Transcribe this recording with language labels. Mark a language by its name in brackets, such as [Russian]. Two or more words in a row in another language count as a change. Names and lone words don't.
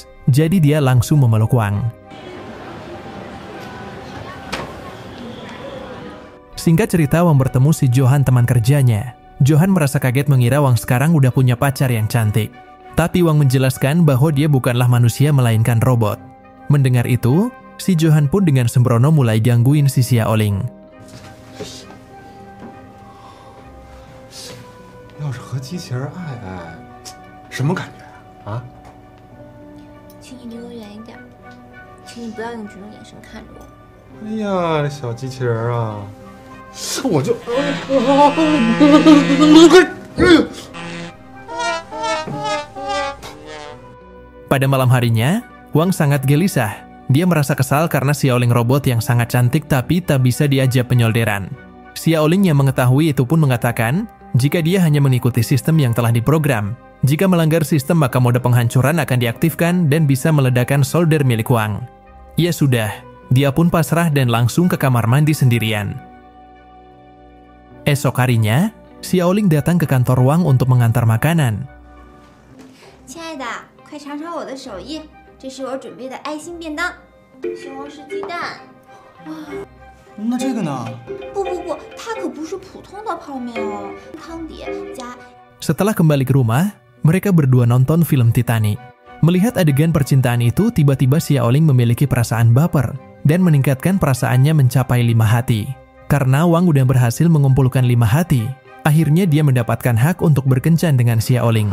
[Indonesian] Jadi dia langsung memeluk Wang. Singkat cerita, Wang bertemu si Johan teman kerjanya. Johan merasa kaget mengira Wang sekarang udah punya pacar yang cantik. Tapi Wang menjelaskan bahwa dia bukanlah manusia melainkan robot. Mendengar itu, si Johan pun dengan sembrono mulai gangguin si Xiaoling. [Chinese] 要是和机器人爱爱，什么感觉啊？请你离我远一点，请你不要用这种眼神看着我。哎呀，这小机器人啊，我就， [Indonesian] Pada malam harinya, Wang sangat gelisah. Dia merasa kesal karena Xiaoling robot yang sangat cantik tapi tak bisa diajak penyolderan. Xiaoling yang mengetahui itu pun mengatakan, jika dia hanya mengikuti sistem yang telah diprogram, jika melanggar sistem maka mode penghancuran akan diaktifkan dan bisa meledakkan solder milik Wang. Ya sudah, dia pun pasrah dan langsung ke kamar mandi sendirian. Esok harinya, Xiaoling datang ke kantor Wang untuk mengantar makanan. [Chinese] 亲爱的，快尝尝我的手艺，这是我准备的爱心便当，西红柿鸡蛋。那这个呢？不，它可不是普通的泡面哦，汤底加。 [Indonesian] Setelah kembali ke rumah, mereka berdua nonton film Titanic. Melihat adegan percintaan itu, tiba-tiba Xiaoling memiliki perasaan baper dan meningkatkan perasaannya mencapai 5 hati. Karena Wang udah berhasil mengumpulkan 5 hati, akhirnya dia mendapatkan hak untuk berkencan dengan Xiaoling.